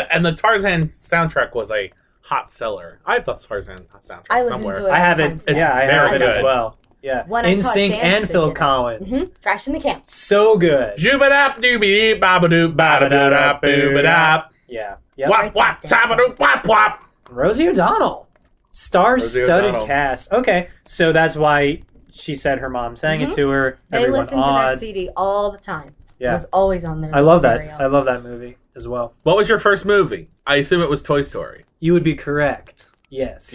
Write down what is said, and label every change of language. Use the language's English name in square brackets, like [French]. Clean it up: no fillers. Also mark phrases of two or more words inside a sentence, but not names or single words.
[English] And the Tarzan soundtrack was a hot seller. I have the Tarzan soundtrack I listened somewhere. to it. I have it. Yeah, I have it very as good. well. Yeah. When I taught NSYNC dance, and they Phil did it. Collins. Trash in the Camp. So good. Jubadap doobie babadoop babadoop boobadap. Yeah. Yep. Wap wap tabadoop wap wap. Rosie O'Donnell. Star-studded O'Donnell. cast. Okay, so that's why she said her mom sang it to her. They Everyone listened to awed. that CD all the time. Yeah. It was always on there. I love that. I love that movie as well. What was your first movie? I assume it was Toy Story. You would be correct. Yes.